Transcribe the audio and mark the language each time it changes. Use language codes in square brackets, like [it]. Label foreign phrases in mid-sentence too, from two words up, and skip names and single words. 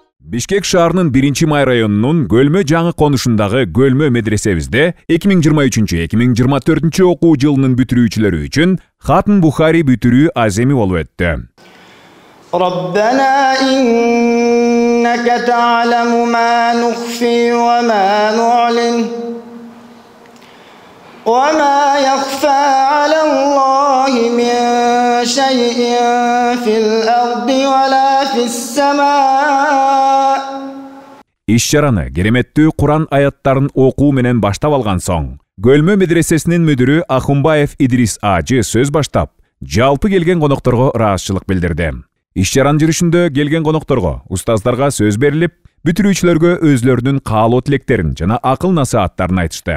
[ky] Бишкек шаарынын 1-май районунун Көлмө жаңы конушундагы Көлмө медресебизде 2023-2024 окуу жылынын бүтүрүүчүлөрү үчүн Хатм Бухари бүтүрүү аземи болуп өттү. [ar] ربنا إنك تعلم ما نخفي وما نعلن وما يخفى على الله من شيء في الأرض ولا في السماء. [ky] Иш-чараны кереметтүү Куран аяттарын окуу менен баштап алган соң, Көлмө медресесинин мүдүрү Ахунбаев Идрис Ажы сөз баштап, жалпы келген конокторго ыраазычылык билдирди. Иш-чаранын жүрүшүндө келген конокторго, устаздарга сөз берилип, бүтүрүүчүлөргө өзлөрүнүн каалоо тилектерин жана акыл насааттарын айтышты.